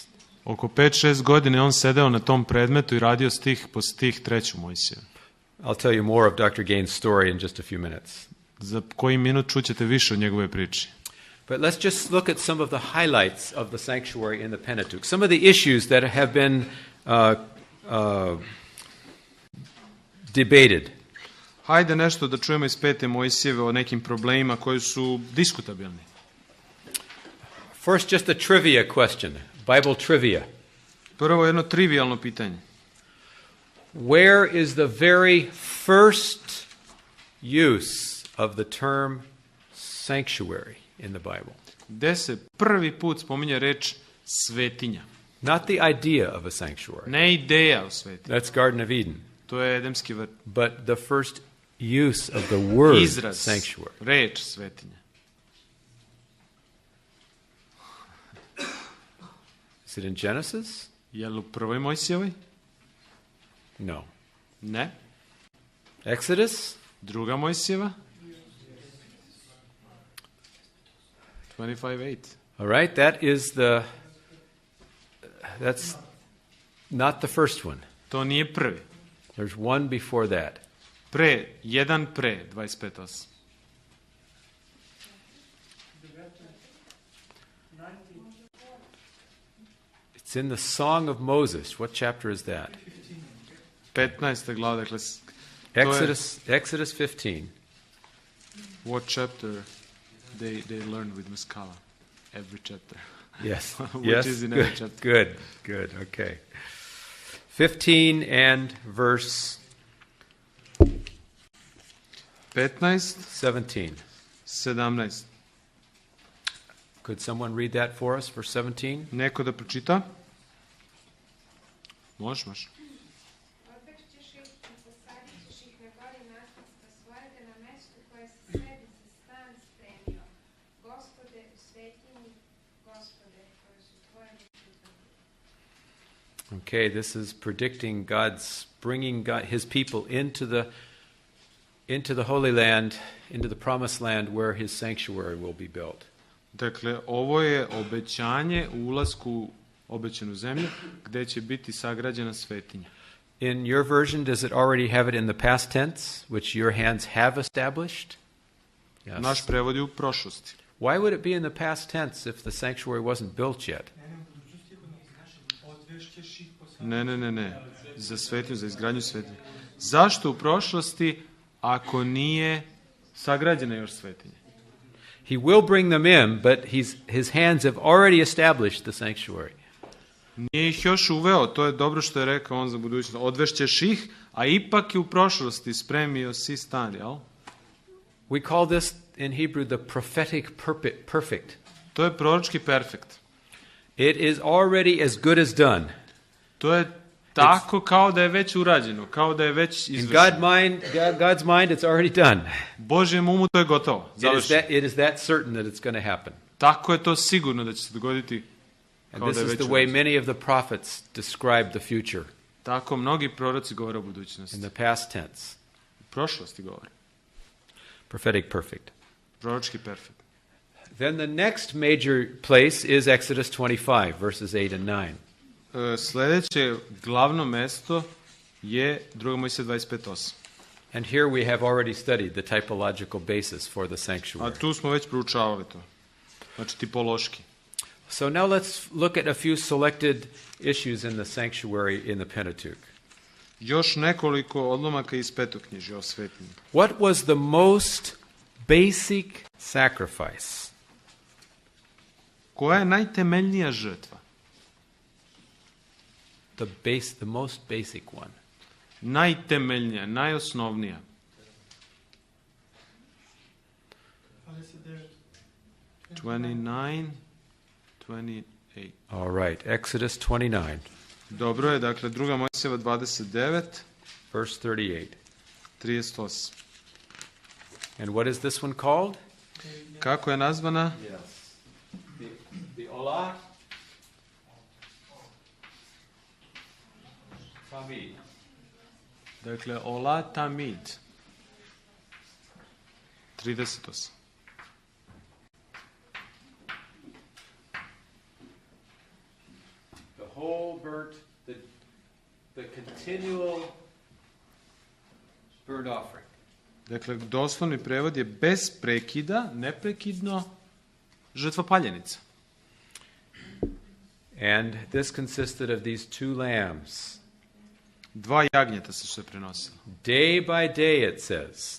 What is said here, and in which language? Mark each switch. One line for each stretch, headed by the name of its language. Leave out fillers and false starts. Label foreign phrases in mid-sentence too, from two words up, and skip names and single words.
Serbian: Oko 5-6 godine on sedeo na tom predmetu i radio stih po stih treću Mojsiju.
English: I'll tell you more of Dr. Gain's story in just a few minutes.
Serbian: Za koji minut čućete više od njegove priče.
English: But let's just look at some of the highlights of the sanctuary in the Pentateuch. Some of the issues that have been debated.
Serbian: Hajde nešto da čujemo iz 5. Mojsijeve o nekim problemima koji su diskutabilni.
English: First, just a trivia question, Bible trivia.
Serbian: Prvo jedno trivialno pitanje.
English: Where is the very first use of the term sanctuary in the Bible?
Serbian: Gde se prvi put spominje reč svetinja?
English: Not the idea of a sanctuary.
Serbian: Ne ideja o svetinji.
English: That's Garden of Eden.
Serbian: To je Edemski vrt.
English: But the first use of the word
Serbian: Izraz,
English: sanctuary.
Serbian: reč svetinja.
English: Is it in Genesis?
Serbian: Je li u prvoj Mojsijevoj?
English: No.
Serbian: Ne.
English: Exodus?
Serbian: Druga Mojsijeva? 25:8.
English: All right, that's not the first one.
Serbian: To nije prvi.
English: There's one before that.
Serbian: Jedan pre, 25:8.
English: It's in the Song of Moses. What chapter is that? 15.
Serbian: glava, dakle...
English: Exodus 15. What chapter they learned with Muscala? Every chapter. Yes. Which yes. is in every chapter. Good. Okay. 15 and verse 15, 17. 17. Could someone read that for us, verse 17?
Serbian: Neko da pročita? Možeš. Odvešćeš ih i posadit ćeš ih na gori nasljedstva svojega na mestu koje si sebi za stan spremio. Gospode, u svetinji, Gospode, koje su tvoje ruke.
English: Okay, this is predicting God's bringing His people into the Holy Land, into the Promised Land, where His sanctuary will be built.
Serbian: Dakle, ovo je obećanje u ulasku u obećanu zemlju, gde će biti sagrađena svetinja.
English: In your version, does it already have it in the past tense, which your hands have established? Yes.
Serbian: Naš prevod je u prošlosti.
English: Why would it be in the past tense if the sanctuary wasn't built yet?
Serbian: Ne. Za svetinju, za izgradnju svetinje. Zašto u prošlosti ako nije sagrađena još svetinja?
English: He will bring them in, but his hands have already established the sanctuary.
Serbian: Nije ih još uveo, to je dobro što je rekao on za budućnost. Odvešćeš ih, a ipak je u prošlosti spremio si stan, jel?
English: We call this in Hebrew the prophetic perfect.
Serbian: To je proročki perfekt.
English: It is already as good as done.
Serbian: To je tako kao da je već urađeno, kao da je već izvršeno.
English: In God's mind, it's already done.
Serbian: Božjem umu to je gotovo, završeno.
English: It is that certain that it's going to happen.
Serbian: Tako je to sigurno da će se dogoditi kao
English: And
Serbian: da je
English: this
Serbian: već
English: is the way
Serbian: urađeno.
English: many of the prophets describe the future
Serbian: Tako mnogi proroci govore o budućnosti.
English: in the past tense.
Serbian: U prošlosti govore.
English: Prophetic perfect.
Serbian: Proročki perfekt.
English: Then the next major place is Exodus 25, verses 8 and 9.
Serbian: Sljedeće glavno mesto je 2. Mojsije 25:8.
English: And here we have already studied the typological basis for the
Serbian: A
English: sanctuary.
Serbian: tu smo već proučavali to. Znači tipološki.
English: So now let's look at a few selected issues in the sanctuary in the Pentateuch.
Serbian: Još nekoliko odlomaka iz Petoknjižja o svetinji.
English: What was the most basic sacrifice?
Serbian: Koja je najtemeljnija žrtva?
English: The most basic one.
Serbian: Najtemeljnija, najosnovnija. 29, 28.
English: All right, Exodus 29,
Serbian: Dobro je, dakle, 2. Mojsijeva 29,
English: verse 38. 38. And what is this one called?
Serbian: Kako je nazvana?
English: Yes. The
Hebrew: Olah Tamid.
Serbian: Dakle,
Hebrew: Ola Tamid.
Serbian: 38.
English: The whole burnt, the continual burnt offering.
Serbian: Dakle, doslovni prevod je bez prekida, neprekidno, žrtva paljenica.
English: And this consisted of these two lambs.
Serbian: 2 jagnjeta se sve prenosilo.
English: Day by day, it says,